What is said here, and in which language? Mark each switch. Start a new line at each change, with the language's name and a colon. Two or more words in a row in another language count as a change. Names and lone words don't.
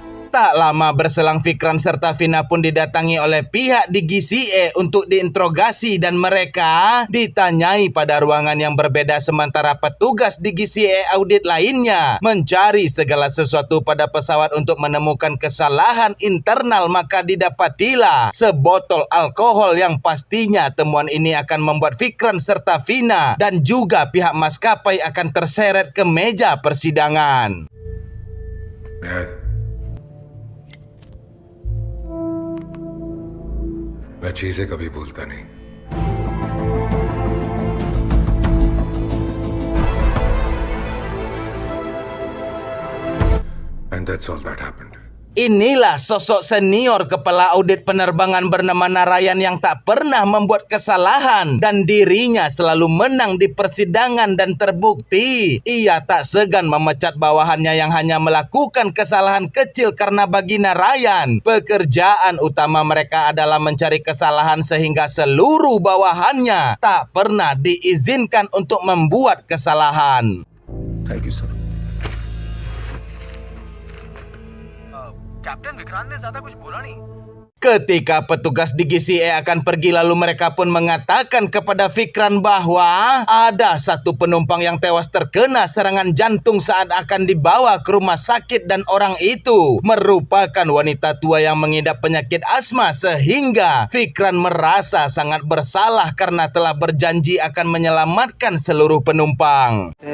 Indonesian: Tak lama berselang Fikran serta Vina pun didatangi oleh pihak di GCA untuk diinterogasi dan mereka ditanyai pada ruangan yang berbeda sementara petugas di GCA audit lainnya mencari segala sesuatu pada pesawat untuk menemukan kesalahan internal, maka didapatilah sebotol alkohol yang pastinya temuan ini akan membuat Fikran serta Vina dan juga pihak maskapai akan terseret ke meja persidangan.
Hindi: मैं चीजें कभी भूलता नहीं.
English: And that's all that happened.
Indonesian: Inilah sosok senior kepala audit penerbangan bernama Narayan yang tak pernah membuat kesalahan dan dirinya selalu menang di persidangan dan terbukti. Ia tak segan memecat bawahannya yang hanya melakukan kesalahan kecil karena bagi Narayan, pekerjaan utama mereka adalah mencari kesalahan sehingga seluruh bawahannya tak pernah diizinkan untuk membuat kesalahan.
English: Thank you, sir.
Hindi: कैप्टन विक्रांत ने ज्यादा कुछ बोला नहीं.
Indonesian: Ketika petugas di GCA akan pergi lalu mereka pun mengatakan kepada Fikran bahwa ada satu penumpang yang tewas terkena serangan jantung saat akan dibawa ke rumah sakit dan orang itu merupakan wanita tua yang mengidap penyakit asma sehingga Fikran merasa sangat bersalah karena telah berjanji akan menyelamatkan seluruh penumpang.